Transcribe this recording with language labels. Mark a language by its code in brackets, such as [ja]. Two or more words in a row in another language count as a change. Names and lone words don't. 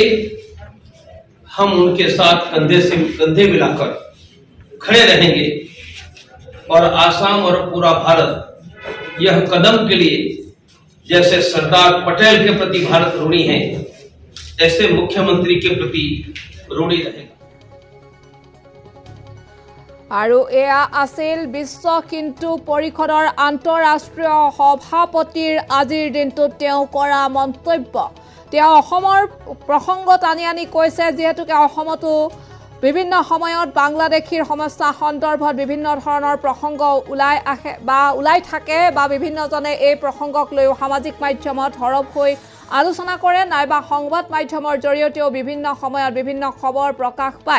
[hi] हम उनके साथ कंधे से कंधे मिलाकर खड़े रहेंगे और आसाम और पूरा भारत यह कदम के लिए, जैसे सरदार पटेल के प्रति भारत ऋणी है, ऐसे मुख्यमंत्री के प्रति ऋणी रहेगा। [as] আৰু এয়া আছিল বিশ্ব হিন্দু পৰিষদৰ আন্তঃৰাষ্ট্ৰীয় সভাপতিৰ আজিৰ দিনটোত তেওঁ কৰা মন্তব্য। তেওঁ অসমৰ প্ৰসংগ টানি আনি কৈছে, যিহেতুকে অসমতো বিভিন্ন সময়ত বাংলাদেশীৰ সমস্যা সন্দৰ্ভত বিভিন্ন ধৰণৰ প্ৰসংগ ওলাই থাকে বা বিভিন্নজনে এই প্ৰসংগক লৈ সামাজিক মাধ্যমত হৰপ হৈ আলোচনা কৰে, নাইবা সংবাদ মাধ্যমৰ জৰিয়তেও বিভিন্ন সময়ত বিভিন্ন খবৰ প্ৰকাশ পায়।